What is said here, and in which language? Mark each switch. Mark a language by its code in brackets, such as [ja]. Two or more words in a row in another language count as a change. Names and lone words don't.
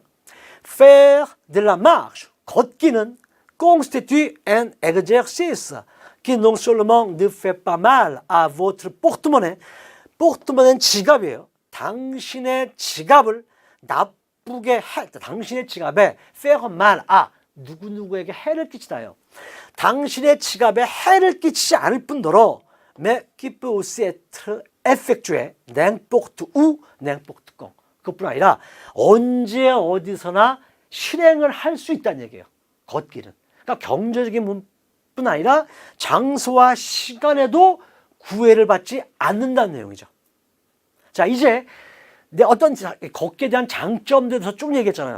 [fr] Faire de la marche, 걷기는 constitue un exercice qui non seulement ne fait pas mal à votre porte-monnaie, [ko] porte-monnai는 지갑이에요. 당신의 지갑을 나쁘게 당신의 지갑에 [fr] faire mal à [ko] 누구누구에게 해를 끼치다요. 당신의 지갑에 해를 끼치지 않을 뿐더러 [fr] mais qui peut aussi être effectué n'importe où, n'importe quand. [ko] 그것뿐 아니라 언제 어디서나 실행을 할 수 있다는 얘기예요. 걷기는. 그러니까 경제적인 뿐 아니라 장소와 시간에도 구애를 받지 않는다는 내용이죠. 자, 이제 내 어떤 걷기에 대한 장점들에 대해서 쭉 얘기했잖아요.